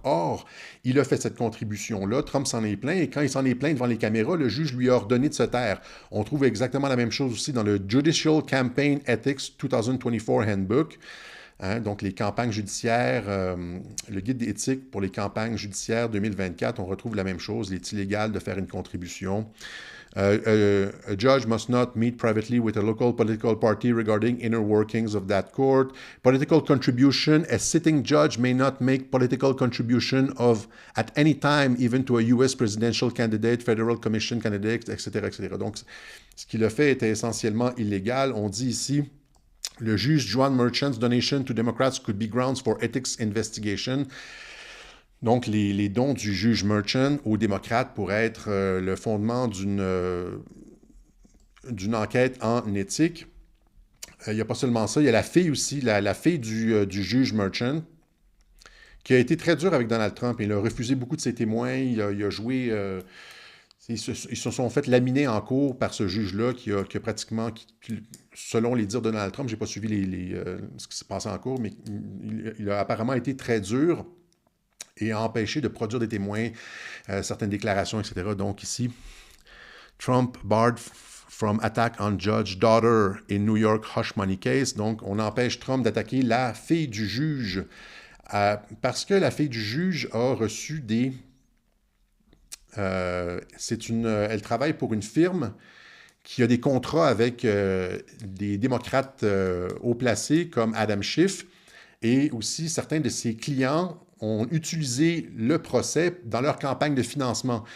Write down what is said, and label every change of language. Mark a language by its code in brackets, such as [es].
[fr] Or, il a fait cette contribution-là, Trump s'en est plaint, et quand il s'en est plaint devant les caméras, le juge lui a ordonné de se taire. On trouve exactement la même chose aussi dans le Judicial Campaign Ethics 2024 Handbook, donc les campagnes judiciaires, le guide d'éthique pour les campagnes judiciaires 2024, on retrouve la même chose, il est illégal de faire une contribution. [en] A judge must not meet privately with a local political party regarding inner workings of that court. Political contribution, a sitting judge may not make political contribution at any time, even to a U.S. presidential candidate, federal commission candidate, etc., etc. [fr] Donc, ce qu'il a fait était essentiellement illégal. On dit ici, le juge Joan Merchant's [en] donation to Democrats could be grounds for ethics investigation. [fr] Donc, les dons du juge Merchant aux démocrates pourraient être le fondement d'une enquête en éthique. Il n'y a pas seulement ça, il y a la fille aussi, la fille du juge Merchant, qui a été très dur avec Donald Trump. Il a refusé beaucoup de ses témoins, il a joué... ils se sont fait laminer en cours par ce juge-là qui a pratiquement, selon les dires de Donald Trump, je n'ai pas suivi ce qui s'est passé en cours, mais il a apparemment été très dur et a empêché de produire des témoins, certaines déclarations, etc. Donc ici, [en] Trump barred from attack on judge daughter in New York hush money case. [fr] Donc, on empêche Trump d'attaquer la fille du juge parce que la fille du juge a reçu des... elle travaille pour une firme qui a des contrats avec des démocrates haut placés comme Adam Schiff, et aussi certains de ses clients ont utilisé le procès dans leur campagne de financement.